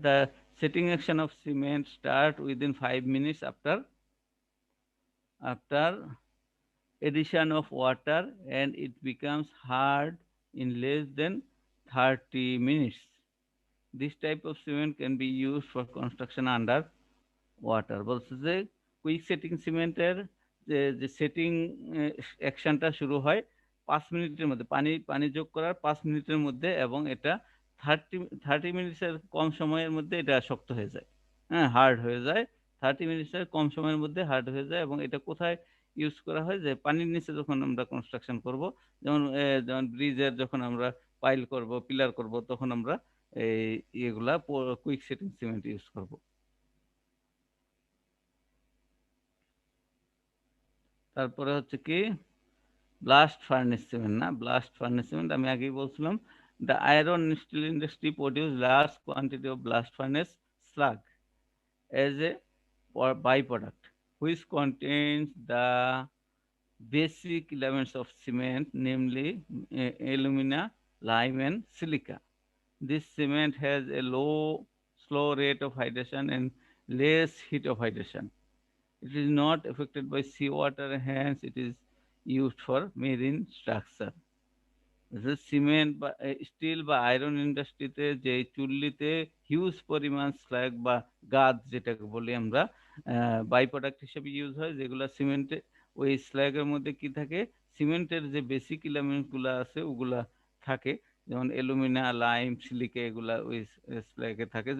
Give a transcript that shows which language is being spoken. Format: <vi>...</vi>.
<en>The setting action of cement start within 5 minutes after addition of water and it becomes hard in less than 30 minutes. This type of cement can be used for construction under water.</en> <bn>বলছে যে quick setting সিমেন্টের যে setting অ্যাকশনটা শুরু হয় 5 মিনিটের মধ্যে, পানি যোগ করার 5 মিনিটের মধ্যে, এবং এটা 30 মিনিটের কম সময়ের মধ্যে এটা শক্ত হয়ে যায়, হ্যাঁ, হার্ড হয়ে যায়। 30 মিনিটের কম সময়ের মধ্যে হার্ড হয়ে যায়। এবং এটা কোথায় ইউজ করা হয়? যে পানির নিচে যখন আমরা কনস্ট্রাকশন করব, যেমন ব্রিজের যখন আমরা পাইল করব, পিলার করব, তখন আমরা এগুলা কুইক সেটিং সিমেন্ট ইউজ করব। তারপরে হচ্ছে কি ব্লাস্ট ফার্নেস সিমেন্ট। না, ব্লাস্ট ফার্নেস সিমেন্ট আমি আগেই বলছিলাম,</bn> <en>The iron steel industry produce large quantity of blast furnace slag as a byproduct which contains the basic elements of cement, namely alumina, lime and silica. This cement has a slow rate of hydration and less heat of hydration. It is not affected by seawater, hence it is used for marine structure.</en> <bn>Cement বা still বা iron ইন্ডাস্ট্রিতে যে চুল্লিতে huge পরিমাণ slug বা গাদ যেটাকে বলি আমরা by product হিসেবে ইউজ হয়, যেগুলো সিমেন্টে, ওই স্ল্যাগের মধ্যে কি থাকে, সিমেন্টের যে বেসিক এলিমেন্ট গুলা আছে ওগুলা থাকে, যেমন অ্যালুমিনা, লাইম, সিলিকা, এগুলা ওই স্ল্যাগে থাকে।</bn>